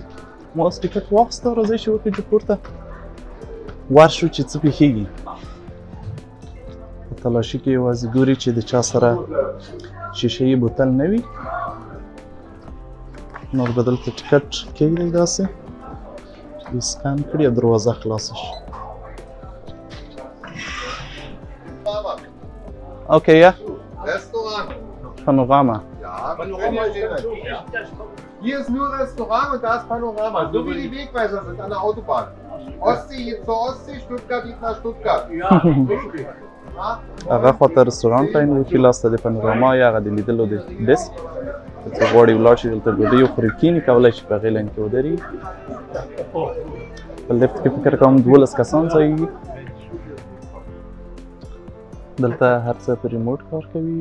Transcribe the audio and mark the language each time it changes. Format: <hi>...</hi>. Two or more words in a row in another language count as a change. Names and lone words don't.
<ps>ما اوس ټکټ واخیسته، راځئ چې وخیژو پورته، ورشو چې څه پېښېږي. په تلاشي کې یوازې ګوري چې د چا سره شیشهیي بوتل نه وي. نور به دلته ټکټ کېږدئ داسې چې سکان کړي او دروازه خلاصه شي.</ps> <de>Okay, ja. Restaurant. Panorama. Ja, Panorama. Hier ist nur Restaurant und da ist Panorama. So wie die Wegweiser sind an der Autobahn. Ostsee geht zur Ostsee, Stuttgart geht nach Stuttgart. Ja, okay.</de> <ps>هغه خواته رستورانت ته یې لاس ته د پانوراما یا هغه د لیدلو د ډیسک، چې غواړئ ولاړ شئ دلته ډوډۍ وخورئ، کښېنئ، کولی شئ په هغې لاین کې ودرېږئ. په لیفټ کې فکر کوم 12 کسان ځایېږي. دلته هر څه په ریموټ کار کوي.</ps>